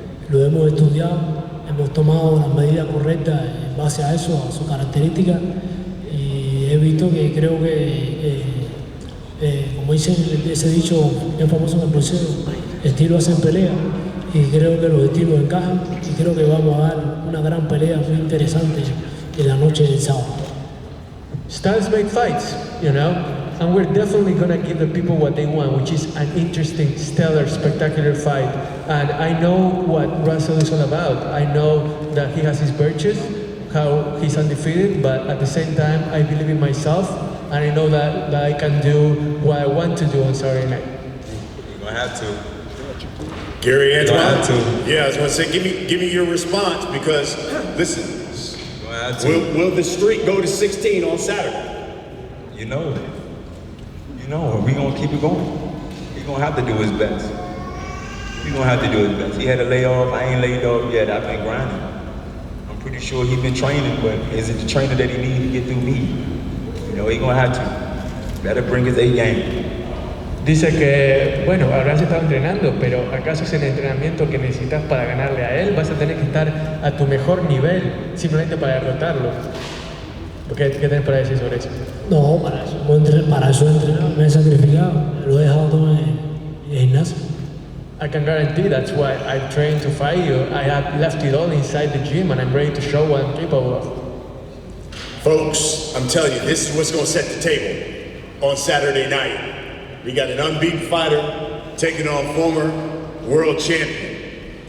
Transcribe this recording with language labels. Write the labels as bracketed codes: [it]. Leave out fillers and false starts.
[es] Lo hemos estudiado. Hemos tomado las medidas correctas en base a eso, a sus características, y he visto que creo que, como dice ese dicho bien famoso en el boxeo, estilo hacen pelea, y creo que los estilos encajan, y creo que vamos a dar una gran pelea muy interesante en la noche del sábado. [en] Styles make fights, you know. and we're definitely gonna give the people what they want, which is an interesting, stellar, spectacular fight. And I know what Russell is all about. I know that he has his virtues, how he's undefeated, but at the same time, I believe in myself, and I know that I can do what I want to do on Saturday night. You're gonna have to. Gary, Antoine. You're gonna have to. Yeah, I was gonna say, give me your response, because listen, You're gonna have to. will the streak go to 16 on Saturday? You know, we're gonna keep it going. He's gonna have to do his best. He's gonna have to do his best. He had a layoff, I ain't laid off yet, I've been grinding. I'm pretty sure he's been training, but is it the trainer that he needs to get through me? You know, he's gonna have to. Better bring his A game. [es] Dice que, bueno, habrás estado entrenando, pero ¿acaso es el entrenamiento que necesitas para ganarle a él? Vas a tener que estar a tu mejor nivel, simplemente para derrotarlo. ¿Qué tienes para decir sobre eso? No, para eso he entrenado, me he sacrificado, lo he dejado todo en el gimnasio. [en] I can guarantee that's why I trained to fight you. I have left it all inside the gym and I'm ready to show what I'm capable of. Folks, I'm telling you, this is what's gonna set the table on Saturday night. We got an unbeaten fighter taking on former world champion.